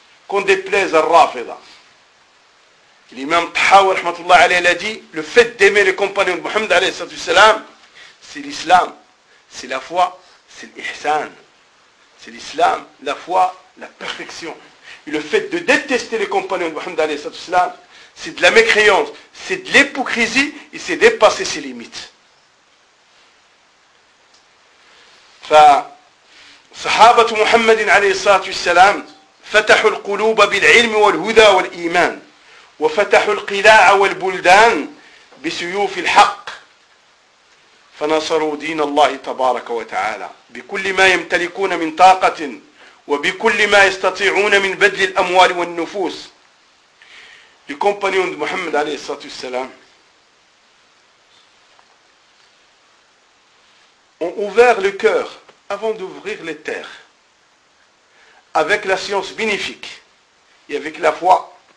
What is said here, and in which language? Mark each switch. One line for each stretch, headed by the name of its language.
French: Qu'on déplaise à Rafida. L'imam Tahawi, rahmatullah alayhi, l'a dit, le fait d'aimer les compagnons de Muhammad alayhi salatu salam, c'est l'islam, c'est la foi, c'est l'ihsan. C'est l'islam, la foi, la perfection. Et le fait de détester les compagnons de Muhammad alayhi salatu salam, c'est de la mécréance, c'est de l'hypocrisie et c'est dépasser ses limites.
Arabic: فصحابة محمد عليه الصلاة والسلام فتحوا القلوب بالعلم والهدى والإيمان وفتحوا القلاع والبلدان بسيوف الحق فنصروا دين الله تبارك وتعالى بكل ما يمتلكون من طاقة وبكل ما يستطيعون من بذل الأموال والنفوس.
French: Les compagnons de Mohammed alayhi salatu salam ont ouvert le cœur avant d'ouvrir les terres avec la science bénéfique et avec la foi.